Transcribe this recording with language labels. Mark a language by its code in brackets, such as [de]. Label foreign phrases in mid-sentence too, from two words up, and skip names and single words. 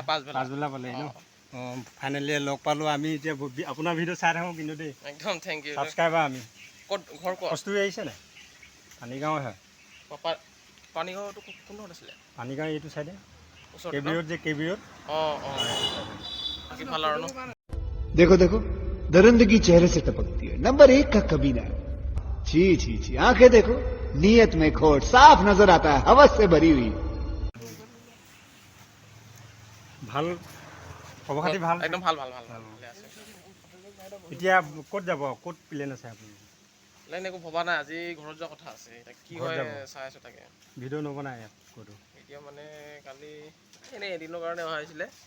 [as] পালে ন? অঁ, ফাইনেলি লগ পালোঁ আমি। এতিয়া আপোনাৰ ভিডিঅ' চাই থাকোঁ কিন্তু দেই, একদম [en] thank you. [as] ছাবস্ক্ৰাইবাৰ আমি। ক'ত ঘৰ? ক'ত কস্তুৰী আহিছে নাই? পানীগাঁৱৰ হয়। পানীগাঁৱটো কোনডোখৰত আছিলে? পানীগাঁও এইটো চাইডে ওচৰত কে বি ৰোড যে, কে বি ৰোড। বাকী ভাল আৰু ন? [hi] देखो देखो दरिंदगी चेहरे से टपकती है। नंबर 1 का कमीना। छी छी छी, आंखें देखो, नीयत में खोट साफ नजर आता है, हवस से भरी हुई। [as] ভাল খবৰ খাতি ভাল? একদম ভাল। এতিয়া ক'ত যাব, ক'ত প্লেন আছে আপুনি? প্লেন একো ভবা নাই, আজি ঘৰত যোৱা কথা আছে। এতিয়া কি হয় চাই আছোঁ তাকে। ভিডিঅ' নবনাই ইয়াত ক'তো? এতিয়া মানে কালি এনেই এদিনৰ কাৰণে অহা হৈছিলে।